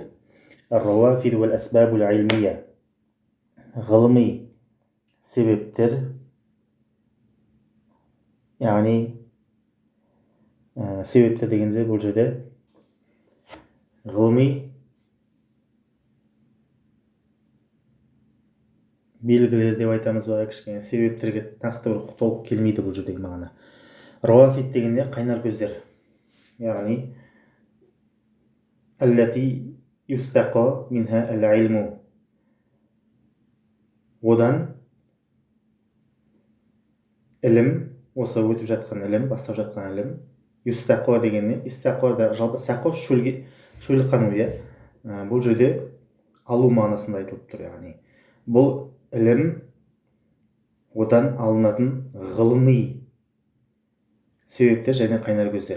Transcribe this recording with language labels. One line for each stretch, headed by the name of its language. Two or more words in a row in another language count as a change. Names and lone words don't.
Arabic: الروافد والأسباب العلمية.
Kazakh: Ғылыми себептер, яғни себептер дегенде бұл жерде ғылыми белгілер деп айтамыз ба, кішкене себептерге нақты бір толық келмейді бұл жердегі мағына. Рауафид дегенде қайнар көздер, яғни
Arabic: التي يستقى منها العلم.
Kazakh: Одан ілім, осы өтіп жатқан ілім, бастап жатқан ілім, юстақа дегенде, истақа да жалпы сақо шөл қану, бұл жерде алу мағынасында айтылып тұр, яғни бұл ілім одан алынатын ғылыми себептер және қайнар көздер.